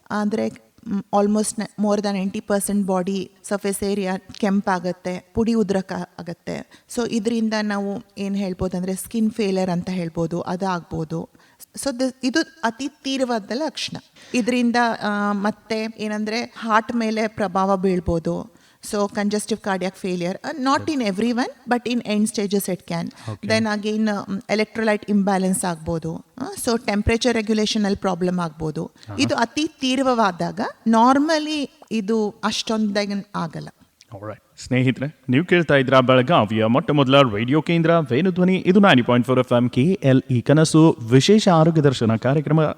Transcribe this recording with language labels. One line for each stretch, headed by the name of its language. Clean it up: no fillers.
Kannada: ಅಂದ್ರೆ
English: almost more than 90% body surface area
Kannada: ಕೆಂಪಾಗುತ್ತೆ, ಪುಡಿ ಉದ್ರಕ ಆಗುತ್ತೆ. ಸೊ ಇದರಿಂದ ನಾವು ಏನು ಹೇಳ್ಬೋದು ಅಂದರೆ ಸ್ಕಿನ್ ಫೇಲಿಯರ್ ಅಂತ ಹೇಳ್ಬೋದು, ಅದಾಗ್ಬೋದು. ಸೊ ಇದು ಅತಿ ತೀವ್ರವಾದ ಲಕ್ಷಣ. ಇದರಿಂದ ಮತ್ತೆ ಏನಂದರೆ ಹಾರ್ಟ್ ಮೇಲೆ ಪ್ರಭಾವ ಬೀಳ್ಬೋದು.
English: So congestive cardiac failure, not in everyone, but in end stages it can. Okay. Then again electrolyte imbalance ಆಗ್ಬೋದು.
Kannada: ಸೊ ಟೆಂಪ್ರೇಚರ್ ರೆಗ್ಯುಲೇಷನ್ ಅಲ್ಲಿ ಪ್ರಾಬ್ಲಮ್ ಆಗ್ಬೋದು. ಇದು ಅತಿ ತೀವ್ರವಾದಾಗ ನಾರ್ಮಲಿ ಇದು ಅಷ್ಟೊಂದಾಗ ಆಗಲ್ಲ. ಸ್ನೇಹಿತರೆ, ನೀವು ಕೇಳ್ತಾ ಇದ್ರ ಬೆಳಗಾವಿಯ ಮೊಟ್ಟ ಮೊದಲ ರೇಡಿಯೋ ಕೇಂದ್ರ ವೇಣುಧ್ವನಿ. ಇದು 90.4 FM KLE ಕನಸು ವಿಶೇಷ ಆರೋಗ್ಯ ದರ್ಶನ ಕಾರ್ಯಕ್ರಮ.